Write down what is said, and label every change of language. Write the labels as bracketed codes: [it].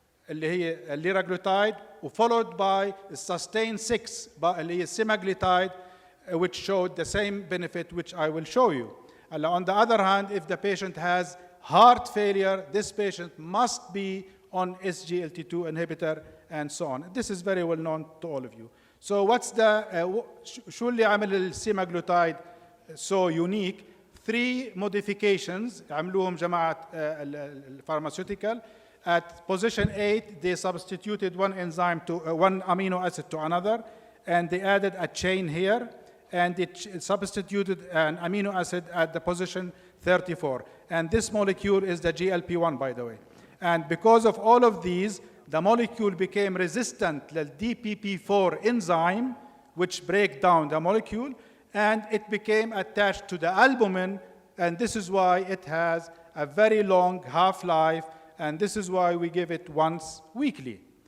[ar] اللي هي [en] liraglutide followed by sustain 6 اللي هي semaglutide which showed the same benefit which I will show you. On the other hand, if the patient has heart failure, this patient must be on SGLT2 inhibitor and so on. This is very well known to all of you. So what's the [ar] شو اللي عمل السيماغلوتايد [en] so unique? [ar] 3 modifications عملوهم جماعة الفارماسيوتيكال. [en] At position 8, they substituted one enzyme to one amino acid to another, and they added a chain here, and it substituted an amino acid at the position 34. And this molecule is the GLP-1, by the way. And because of all of these, the molecule became resistant to the DPP4 enzyme, which breaks down the molecule, and it became attached to the albumin, and this is why it has a very long half-life, and this is why we give it once weekly.